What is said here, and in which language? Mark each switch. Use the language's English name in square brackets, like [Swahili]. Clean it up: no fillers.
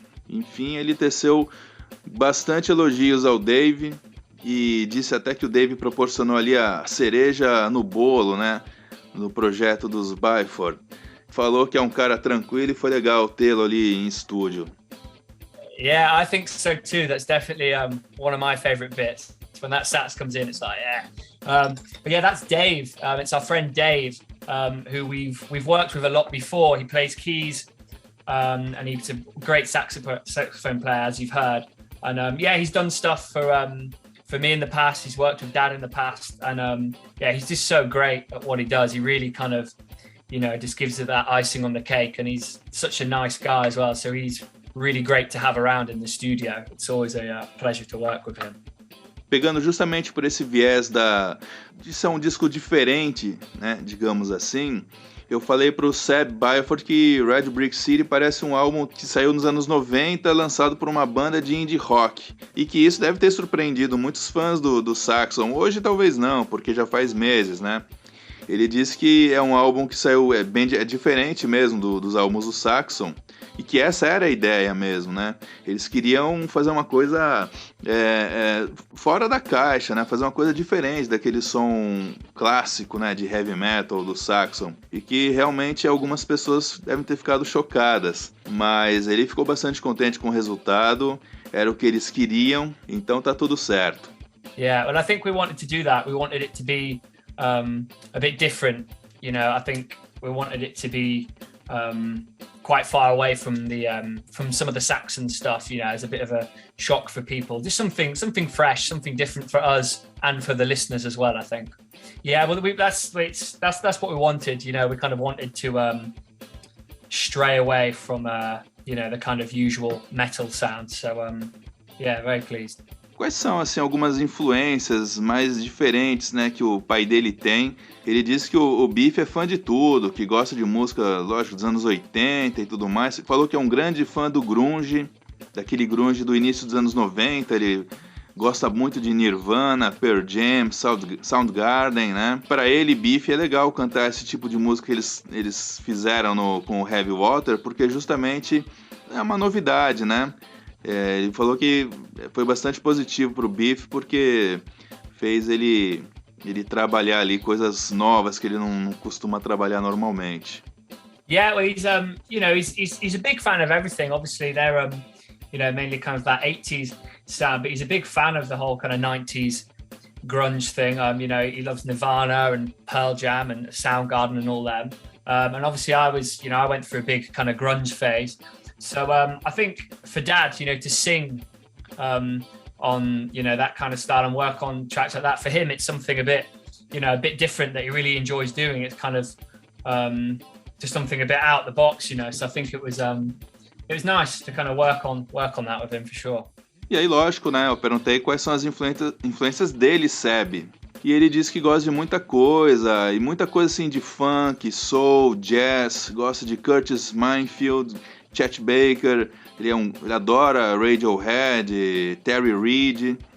[Portuguese] Enfim, ele teceu bastante elogios ao Dave e disse até que o Dave proporcionou ali a cereja no bolo, né? No projeto dos Byford. Falou que é um cara tranquilo e foi legal tê-lo ali em estúdio. [English] Yeah, I think so too. That's definitely one of my favorite bits. When that sax comes in, it's like, yeah. But yeah, that's Dave. It's our friend Dave, who we've worked with a lot before. He plays keys and he's a great saxophone player, as you've heard. And he's done stuff for me in the past. He's worked with Dad in the past, and he's just so great at what he does. He really kind of, just gives it that icing on the cake, and he's such a nice guy as well. So he's really great to have around in the studio. It's always a pleasure to work with him. [Portuguese] Pegando justamente por esse viés de ser um disco diferente, né, digamos assim, eu falei pro Seb Byford que Red Brick City parece um álbum que saiu nos anos 90, lançado por uma banda de indie rock, e que isso deve ter surpreendido muitos fãs do Saxon. Hoje talvez não, porque já faz meses, né? Ele disse que é um álbum que saiu, é diferente mesmo dos álbuns do Saxon, e que essa era a ideia mesmo, né? Eles queriam fazer uma coisa fora da caixa, né? Fazer uma coisa diferente daquele som clássico, né? De heavy metal do Saxon, e que realmente algumas pessoas devem ter ficado chocadas, mas ele ficou bastante contente com o resultado, era o que eles queriam, então tá tudo certo. [English] Yeah, well, I think we wanted to do that. We wanted it to be a bit different, I think we wanted it to be quite far away from from some of the Saxon stuff, as a bit of a shock for people. Just something fresh, something different for us and for the listeners as well, I think. Yeah, well, that's what we wanted. We kind of wanted to stray away from the kind of usual metal sound. So very pleased. [Portuguese] Quais são, assim, algumas influências mais diferentes, né, que o pai dele tem? Ele disse que o Biff é fã de tudo, que gosta de música, lógico, dos anos 80 e tudo mais. Falou que é um grande fã do grunge, daquele grunge do início dos anos 90. Ele gosta muito de Nirvana, Pearl Jam, Soundgarden, né? Para ele, Biff é legal cantar esse tipo de música que eles fizeram com o Heavy Water, porque justamente é uma novidade, né? Ele falou que foi bastante positivo pro Biff, porque fez ele trabalhar ali coisas novas que ele não costuma trabalhar normalmente. [English] Yeah, well, he's he's a big fan of everything. Obviously, they're mainly kind of that 80s sound, but he's a big fan of the whole kind of 90s grunge thing. He loves Nirvana and Pearl Jam and Soundgarden and all them. And obviously, I went through a big kind of grunge phase. So I think for Dad, to sing on that kind of style and work on tracks like that, for him it's something a bit different that he really enjoys doing. It's kind of just something a bit out the box, So I think it was nice to kind of work on that with him for sure. [Portuguese] E aí, lógico, né? Eu perguntei quais são as influências dele, Seb. E ele disse que gosta de muita coisa assim de funk, soul, jazz, gosta de Curtis Mayfield, Chet Baker, ele adora Radiohead, Terry Reid.